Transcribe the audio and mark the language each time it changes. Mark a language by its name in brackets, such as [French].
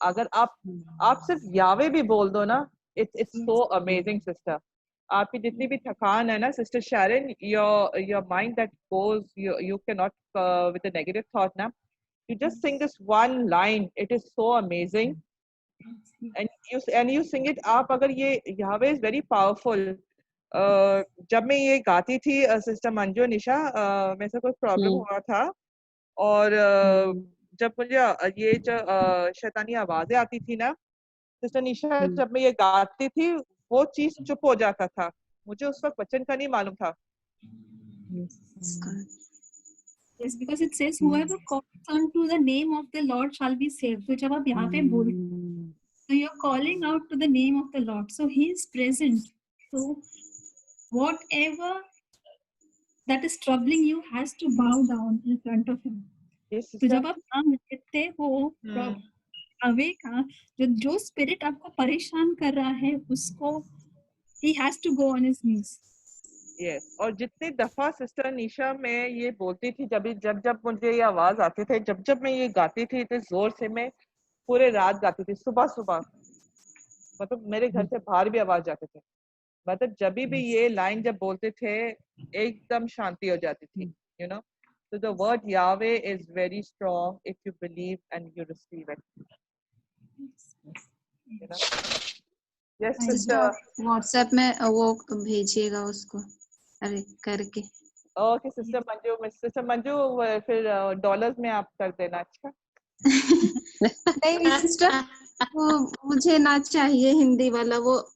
[Hindi] अगर आप सिर्फ यावे भी बोल दो ना, [English] it's so amazing [Hindi] सिस्टर। आपकी जितनी भी थकान है ना sister Sharon, [English] Your mind that goes, you can not with a negative thought ना, you just sing this one line, it is so amazing, and you sing it. [Hindi] आप अगर ये [English] Yahweh is very powerful. [Hindi] जब मैं ये गाती थी sister Manju निशा, मेरे से कोई प्रॉब्लम हुआ था, और जब मुझे ये जो शैतानी आवाजें आती थी ना सिस्टर निशा, जब मैं ये गाती थी वो चीज चुप हो जाता था, मुझे उस वक्त वचन का नहीं मालूम था। [English] Yes, because it says whoever calls unto the name of the Lord shall be saved. [Hindi] तो जब आप यहाँ पे बोल, [English] so you're calling out to the name of the Lord, so He is present. So whatever that is troubling you has to bow down in front of Him. Yes, [Hindi] तो जब आप नाम लेते हो अवे का, जो स्पिरिट आपको परेशान कर रहा है उसको, [English] He has to go on his knees. Yes. [Hindi] और जितनी दफा सिस्टर निशा मैं ये बोलती थी, जब मुझे ये आवाज आती थी, जब मैं ये गाती थी इतने जोर से, मैं पूरे रात गाती थी, सुबह मतलब मेरे घर से बाहर भी आवाज जाते थे, मतलब जब भी ये लाइन जब बोलते थे एकदम शांति हो जाती थी, you know. [English] So the word Yahweh is very strong if you believe and you receive it, you know. Yes, sister. [Hindi] WhatsApp में वो भेजिएगा उसको करके। ओके सिस्टर मंजू, फिर डॉलर्स में आप कर देना। अच्छा नहीं सिस्टर, वो मुझे ना चाहिए हिंदी वाला, वो